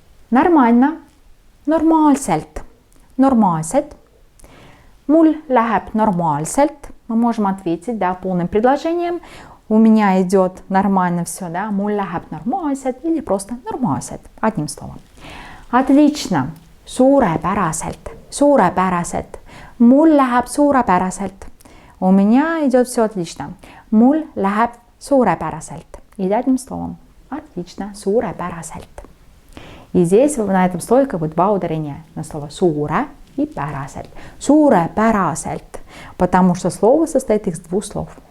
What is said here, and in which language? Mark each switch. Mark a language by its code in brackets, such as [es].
[ru] Нормально. [et] Normaalselt. Normaalselt. Mul läheb normaalselt. [ru] Мы можем ответить полным предложением. У меня идет нормально все, да, [et] mul läheb normaalselt [ru] или просто normaalselt, одним словом. Отлично, [et] suurepäraselt, suurepäraselt, mul läheb suurepäraselt. [ru] У меня идет все отлично, [et] mul läheb suurepäraselt, [ru] или одним словом. Отлично, suurepäraselt. И здесь на этом слове как бы два ударения на слово suure и päraselt. Suurepäraselt, потому что слово состоит из двух слов.